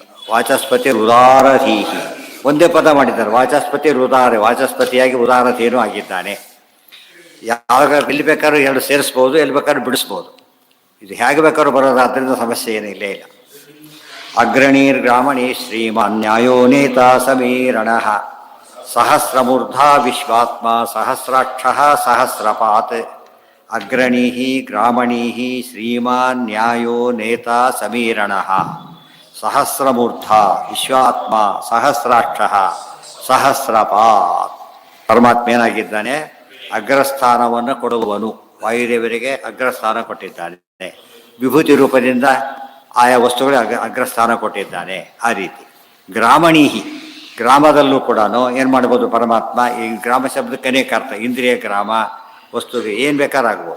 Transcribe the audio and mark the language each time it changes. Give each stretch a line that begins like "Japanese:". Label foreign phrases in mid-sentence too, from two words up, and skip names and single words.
Kannada: ವಾಚಸ್ಪತಿ ಉದಾರಧೀಹಿ ಒಂದೇ ಪದ ಮಾಡಿದ್ದಾರೆ. ವಾಚಸ್ಪತಿ ಉದಾರ, ವಾಚಸ್ಪತಿಯಾಗಿ ಉದಾರಧೀನೂ ಆಗಿದ್ದಾನೆ. ಯಾವಾಗ ಎಲ್ಲಿ ಬೇಕಾದ್ರೂ ಎರಡು ಸೇರಿಸ್ಬೋದು, ಎಲ್ಲಿ ಬೇಕಾದ್ರೂ ಬಿಡಿಸ್ಬೋದು. ಇದು ಹೇಗೆ ಬೇಕಾದ್ರೂ ಬರೋದು, ಆದ್ದರಿಂದ ಸಮಸ್ಯೆ ಏನೂ ಇಲ್ಲೇ ಇಲ್ಲ.
Sanskrit: ಅಗ್ರಣೀರ್ ಗ್ರಾಮಣಿ ಶ್ರೀಮಾನ್ ನ್ಯಾಯೋ ನೇತ ಸಮೀರಣ ಸಹಸ್ರಮೂರ್ಧಾ ವಿಶ್ವಾತ್ಮ ಸಹಸ್ರಾಕ್ಷ ಸಹಸ್ರಪಾತ್. ಅಗ್ರಣೀ ಗ್ರಾಮಣೀ ಶ್ರೀಮಾನ್ ನ್ಯಾಯೋ ನೇತ ಸಮೀರಣ ಸಹಸ್ರಮೂರ್ಧ ವಿಶ್ವಾತ್ಮ ಸಹಸ್ರಾಕ್ಷ ಸಹಸ್ರಪಾತ್.
Kannada: ಪರಮಾತ್ಮ ಏನಾಗಿದ್ದಾನೆ? ಅಗ್ರಸ್ಥಾನವನ್ನು ಕೊಡುವವನು. ವಾಯುದೇವರಿಗೆ ಅಗ್ರಸ್ಥಾನ ಕೊಟ್ಟಿದ್ದಾನೆ. ವಿಭೂತಿ ರೂಪದಿಂದ ಆಯಾ ವಸ್ತುಗಳಿಗೆ ಅಗ್ರಸ್ಥಾನ ಕೊಟ್ಟಿದ್ದಾನೆ. ಆ ರೀತಿ ಗ್ರಾಮಣೀಹಿ, ಗ್ರಾಮದಲ್ಲೂ ಕೂಡ ಏನು ಮಾಡ್ಬೋದು ಪರಮಾತ್ಮ? ಈ ಗ್ರಾಮ ಶಬ್ದಕ್ಕೆ ಅನೇಕ ಅರ್ಥ. ಇಂದ್ರಿಯ ಗ್ರಾಮ, ವಸ್ತುಗೆ ಏನು ಬೇಕಾರಾಗ್ಬೋದು.